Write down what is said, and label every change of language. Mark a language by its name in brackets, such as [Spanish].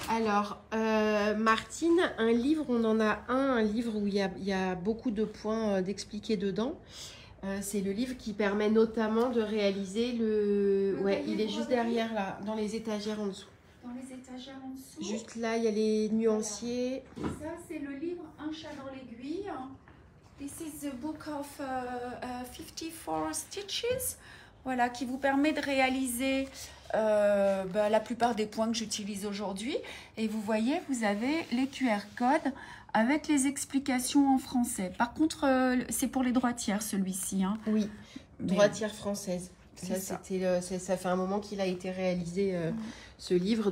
[French] Alors, Martine, un livre, on en a un livre où il y a beaucoup de points d'expliquer dedans. C'est le livre qui permet notamment de réaliser le... Ouais, il est juste derrière, là, dans les étagères en dessous. Dans les étagères en dessous. Juste là, il y a les nuanciers. Voilà. Ça, c'est le livre Un chat dans l'aiguille. [English] This is the book of 54 stitches. [French] Voilà, qui vous permet de réaliser la plupart des points que j'utilise aujourd'hui. Et vous voyez, vous avez les QR codes avec les explications en français. Par contre, c'est pour les droitières, celui-ci. Hein. Oui, droitière française. Ça fait un moment qu'il a été réalisé, ce livre.